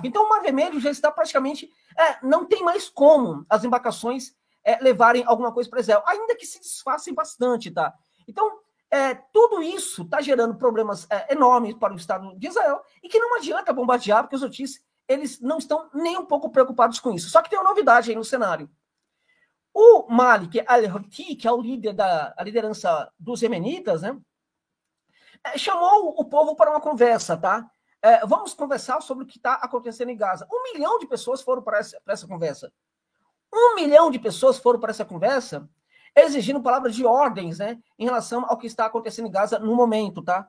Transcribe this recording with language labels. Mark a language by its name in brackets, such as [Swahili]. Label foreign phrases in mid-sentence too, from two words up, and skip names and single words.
[Portuguese] Então, o Mar Vermelho já está praticamente... não tem mais como as embarcações levarem alguma coisa para Israel, ainda que se desfaçam bastante, tá? Então, tudo isso está gerando problemas enormes para o Estado de Israel e que não adianta bombardear, porque os Houthis, eles não estão nem um pouco preocupados com isso. Só que tem uma novidade aí no cenário. O Malik al-Houthi, que é o líder a liderança dos Yemenitas, né, chamou o povo para uma conversa, tá? Vamos conversar sobre o que está acontecendo em Gaza. 1 milhão de pessoas foram para essa conversa. 1 milhão de pessoas foram para essa conversa exigindo palavras de ordens, né, em relação ao que está acontecendo em Gaza no momento, tá?